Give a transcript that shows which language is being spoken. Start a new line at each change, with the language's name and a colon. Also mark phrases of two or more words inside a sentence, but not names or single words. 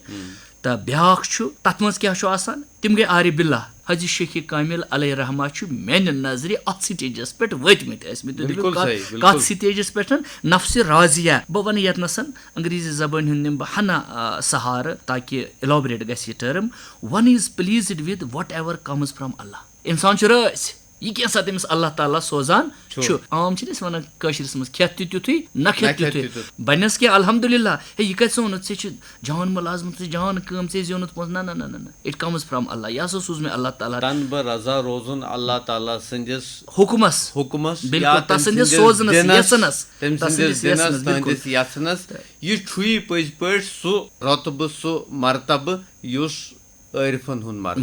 Kashmiri: تہٕ بیاکھ چھُ تتھ منٛز کیاہ چھُ آسان، تِم گٔے
Arabic: عارف باللہ.
Kashmiri: حضرت شیخ کامل علیہ رحمہ چھُ میانہِ نظرِ اتھ سٹیجس پٮ۪ٹھ وٲتمٕتۍ ٲسمٕتۍ. کتھ سٹیجس پٮ۪ٹھ؟
Arabic: نفسِ راضیہ.
Kashmiri: بہٕ ونہٕ ییٚتنس انگریزی زبٲنۍ ہُنٛد نِمہٕ بہٕ ہنا سہارٕ تاکہِ اِلابریٹ گژھِ یہِ ٹٔرٕم.
English: One is pleased with whatever comes from Allah.
Kashmiri: انسان چھُ رٲسۍ، یہِ کیٛاہ سا تٔمِس اللہ تعالیٰ سوزان چھُ. عام چھِنہٕ أسۍ ونان کٲشرِس منٛز کھٮ۪تھ تہِ تیُتھُے نہ کھٮ۪تھ تیُتھُے، بنٮ۪س کینٛہہ الحمدُاللہ، ہے یہِ کتہِ ژھُنُتھ، ژےٚ چھِ جان مُلازمت، ژےٚ جان کٲم، ژےٚ زیوٗنُتھ پونٛسہٕ. نہ نہ نہ
English: it comes from
Kashmiri: اللہ، یہِ ہسا سوٗز مےٚ اللہ تعالیٰ بہٕ رضا روزُن اللہ تعالیٰ سٕنٛدِس حُکمس، بالکل تس سٕنٛدِس سوزنس یژھنس، تُہنٛدِس یژھنس. یہِ چھُے پٔزۍ پٲٹھۍ سُہ رۄتبہٕ، سُہ مرتبہٕ یُس عٲرفن ہُنٛد